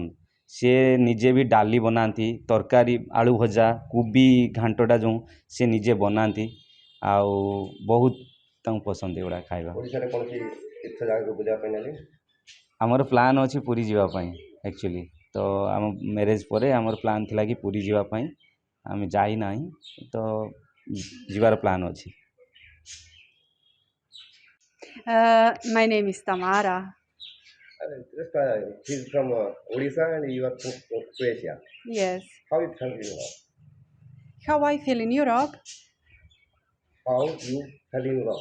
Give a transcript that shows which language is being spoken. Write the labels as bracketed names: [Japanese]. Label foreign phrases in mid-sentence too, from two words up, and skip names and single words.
[Odia] ସିଏ ନିଜେ ବି ଡାଲି ବନାନ୍ତି, ତରକାରୀ ଆଳୁ ଭଜା କୋବି ଘାଣ୍ଟଟା ଯେଉଁ ସିଏ ନିଜେ ବନାନ୍ତି ଆଉ ବହୁତ ତାଙ୍କୁ ପସନ୍ଦ ଏଗୁଡ଼ା ଖାଇବା। ଓଡ଼ିଶାରେ କୌଣସି ତୀର୍ଥ ଜାଗାକୁ ବୁଲିବା ପାଇଁ ନେଲେ ଆମର ପ୍ଲାନ୍ ଅଛି ପୁରୀ ଯିବା ପାଇଁ ଆକ୍ଚୁଆଲି। ତ ଆମ ମ୍ୟାରେଜ୍ ପରେ ଆମର ପ୍ଲାନ୍ ଥିଲା କି ପୁରୀ ଯିବା ପାଇଁ, ଆମେ ଯାଇନାହିଁ ତ ଯିବାର ପ୍ଲାନ୍ ଅଛି। [English] My name is Tamara. just he's from Odisha and you are from Croatia. Yes. How you felt in Europe? How I feel in Europe? How you felt in Europe?